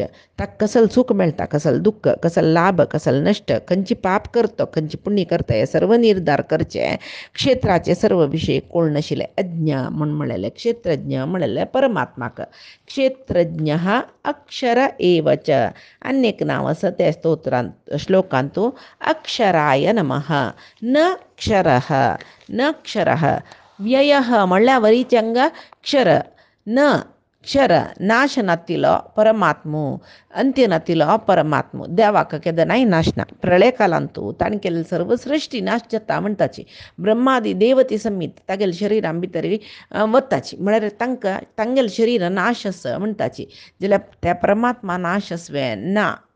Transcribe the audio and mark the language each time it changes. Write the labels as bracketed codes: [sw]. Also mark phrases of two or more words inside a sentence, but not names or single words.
[kok] ताका कसल सुख मेळटा कसल दुख्ख, कसल लाभ कसल नश्ट, खंयची पाप करता खंयची पुण्य करता हे सर्व निर्धार करचे. क्षेत्राचे सर्व विशय कोण नाशिल्ले अज्ञ म्हूण म्हणलेले. क्षेत्रज्ञ म्हणलेले परमात्माक. [sa] क्षेत्रज्ञ अक्षर एवच. [kok] अनेक नांव आसा त्या स्तोत्रांत श्लोकांतू. [sa] अक्षराय नमः. न क्षरः, न क्षरः. [kok] व्ययः म्हणल्यार वरीचंग क्षर. [sa] न क्षर [kok] नाश नातिलो परमात्मो, अंत्य नातिलो परमात्मो. देवाक केदनाय नाश ना. प्रळय कालांतू ताणें केल्ली सर्व सृश्टी नाश जाता म्हणटाची. ब्रह्मादी देवती समीत तागेले शरिरां भितर वताची. म्हळ्यार तांगेले शरीर नाश आसा म्हणटाची. जाल्यार त्या परमात्मा नाश आसवे ना.